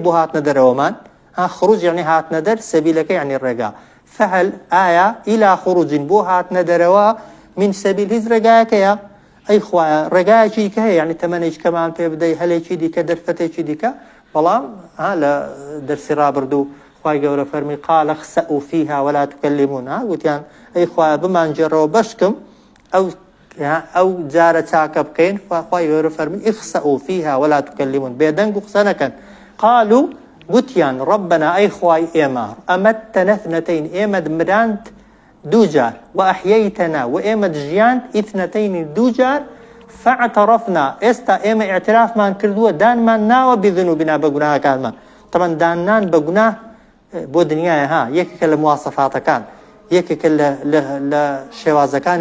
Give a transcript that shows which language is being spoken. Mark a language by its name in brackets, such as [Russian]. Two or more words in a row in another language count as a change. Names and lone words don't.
[Central Kurdish] بۆ هاتنە دەرەوەمان خروج یعنی هاتنە دەر سەبیلەکە یعنی ڕێگا فەهەل ئایا [Arabic] ئیلا خروجین [Central Kurdish] بۆ هاتنە دەرەوە [Arabic] من سەبیل [Central Kurdish] هیچ ڕێگایەک هەیە ئەی خوایە ڕێگایەکی کە هەیە یعنی تەمەنێک کەمان پێ بدەی هەلێکی دیکە دەرفەتێکی دیکە بەڵام لە دەرسی ڕابردوو خوای گەورە فەرمی [Arabic] قال اخسئوا فيها ولا تكلمون [Central Kurdish] گوتیان ئەی خوایە بمانجێڕەوە بەشکم ئەو جارە چاکە بکەین خوای گەورە فەرمی [Arabic] اخسئوا فيها ولا تكلمون [Central Kurdish] بێدەنگ و قسە نەکەن قالوا گوتیان ڕەبەنا ئەی خوای ئێمە [Arabic] ئەمەتەنە اثنتەین [Central Kurdish] ئێمە مراند دوو جار و ئەحیەیتەنا و ئێمە ژیان ئیثنەتەینی دوو جار فاعترفنا ئێستا ئێمە ئاعترافمان کردووە دانمان ناوە بذنوبنا بە گوناهەکانمان طبعا دانان بە گوناه بۆ دنیایە یەکێکە لە مواسەفاتەکان یەکێکە لە شێوازەکانی